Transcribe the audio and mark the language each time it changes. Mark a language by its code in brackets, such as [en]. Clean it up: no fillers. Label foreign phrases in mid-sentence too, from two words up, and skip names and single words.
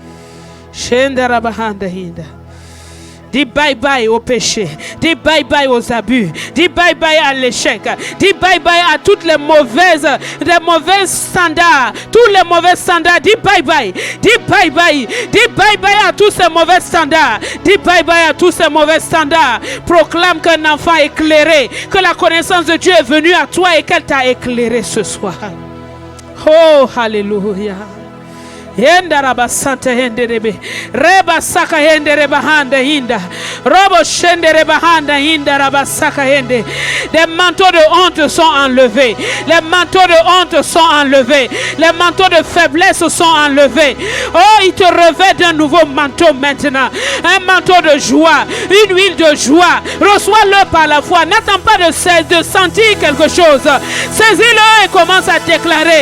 [fr] Dis [en] bye bye [fr] au péché, dis [en] bye bye [fr] aux abus, dis [en] bye bye [fr] à l'échec, dis [en] bye bye [fr] à toutes les mauvaises standards, tous les mauvais standards, dis [en] bye bye, [fr] dis [en] bye bye, [fr] dis [en] bye bye [fr] à tous ces mauvais standards, dis [en] bye bye [fr] à tous ces mauvais standards. Proclame qu'un enfant éclairé, que la connaissance de Dieu est venue à toi et qu'elle t'a éclairé ce soir. Oh, alléluia. Yenda rabasante henderebe reba saka hendere bahanda hinda robo shendere bahanda hinda rabasaka hende. Les manteaux de honte sont enlevés. Les manteaux de honte sont enlevés. Les manteaux de faiblesse sont enlevés. Oh, il te revêt d'un nouveau manteau maintenant. Un manteau de joie, une huile de joie. Reçois-le par la foi. N'attends pas de sentir quelque chose. Saisis-le et commence à déclarer.